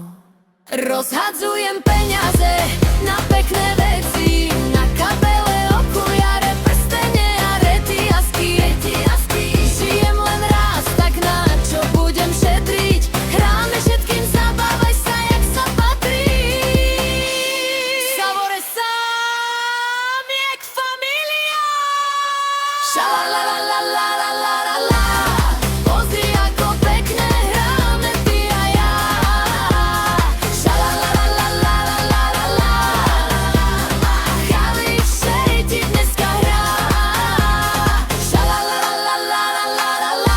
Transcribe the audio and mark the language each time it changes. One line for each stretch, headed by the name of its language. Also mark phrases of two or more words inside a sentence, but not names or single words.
Slovak: Rozhadzujem peniaze na pekné veci, na kabele, okuliare, prstene a retiasky. Žijem len raz, tak na čo budem šetriť? Hráme všetkým, zabávaj sa, jak sa patrí.
Romany: Savore samiek familia. Šalalalalalalalalala.
Slovak: Pozri, ako pekne hráme ty a ja. Šalalalalalalalalala. Kališej ti dneska hrá. Šalalalalalalalalala.